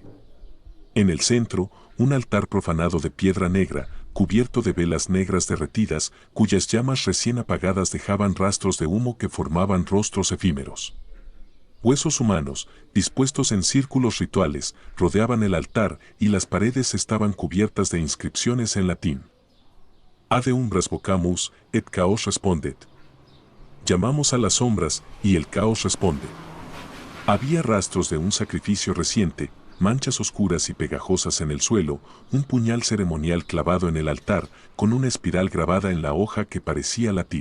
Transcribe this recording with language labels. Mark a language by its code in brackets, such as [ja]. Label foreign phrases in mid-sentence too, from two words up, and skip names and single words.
[es] En el centro, un altar profanado de piedra negra, cubierto de velas negras derretidas, cuyas llamas recién apagadas dejaban rastros de humo que formaban rostros efímeros. Huesos humanos, dispuestos en círculos rituales, rodeaban el altar y las paredes estaban cubiertas de inscripciones en latín. [la] Ade umbras vocamus, et caos respondet. [es] Llamamos a las sombras, y el caos responde. Había rastros de un sacrificio reciente, manchas oscuras y pegajosas en el suelo, un puñal ceremonial clavado en el altar, con una espiral grabada en la hoja que parecía latir.